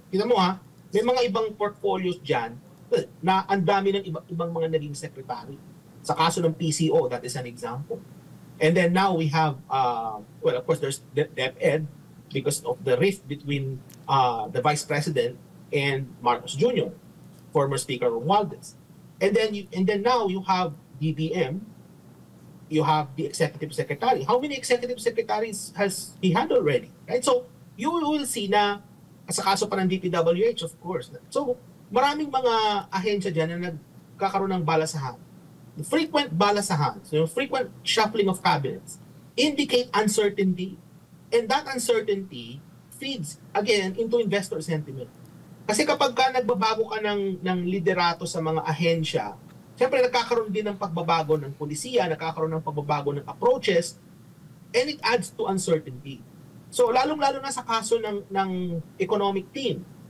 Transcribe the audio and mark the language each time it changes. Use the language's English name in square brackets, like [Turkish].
[Filipino] Kita mo may mga ibang portfolios dyan na ang dami ng ibang mga naging secretary. Sa kaso ng PCO, [English] that is an example. And then now we have, of course, there's DepEd because of the rift between the Vice President and Marcos Jr., former Speaker Romualdez. And then now you have DBM, you have the Executive Secretary. How many Executive Secretaries has he had already? Right? So you will see na, [Filipino] sa kaso pa ng DPWH, [English] of course. [Filipino] So maraming mga ahensya dyan na nagkakaroon ng balasahan. [English] The frequent balasahan, so yung frequent shuffling of cabinets, indicate uncertainty. And that uncertainty feeds, again, into investor sentiment. [Filipino] Kasi kapag nagbabago ka ng liderato sa mga ahensya, siyempre nagkakaroon din ng pagbabago ng polisiya, nagkakaroon ng pagbabago ng approaches, [English] and it adds to uncertainty. [Filipino] So lalong-lalo na sa kaso ng economic team.